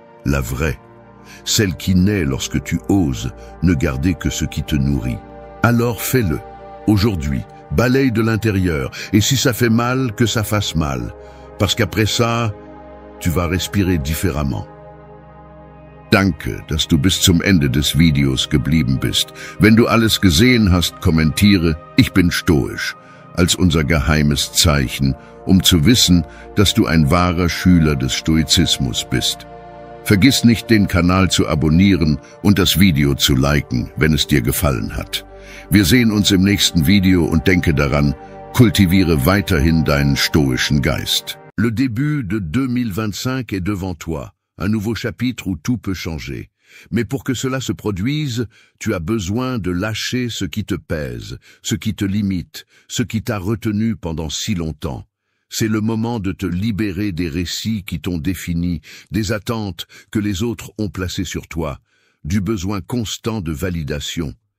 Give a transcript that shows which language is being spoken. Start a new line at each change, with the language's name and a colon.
French: la vraie, celle qui naît lorsque tu oses ne garder que ce qui te nourrit. Alors fais-le, aujourd'hui, balaye de l'intérieur, et si ça fait mal, que ça fasse mal, parce qu'après ça, tu vas respirer différemment.
German: Danke, dass du bis zum Ende des Videos geblieben bist. Wenn du alles gesehen hast, kommentiere, ich bin stoisch, als unser geheimes Zeichen, zu wissen, dass du ein wahrer Schüler des Stoizismus bist. Vergiss nicht, den Kanal zu abonnieren und das Video zu liken, wenn es dir gefallen hat. Wir sehen uns im nächsten Video und denke daran, kultiviere weiterhin deinen stoischen Geist.
French: Le début de 2025 est devant toi. Un nouveau chapitre où tout peut changer. Mais pour que cela se produise, tu as besoin de lâcher ce qui te pèse, ce qui te limite, ce qui t'a retenu pendant si longtemps. C'est le moment de te libérer des récits qui t'ont défini, des attentes que les autres ont placées sur toi, du besoin constant de validation.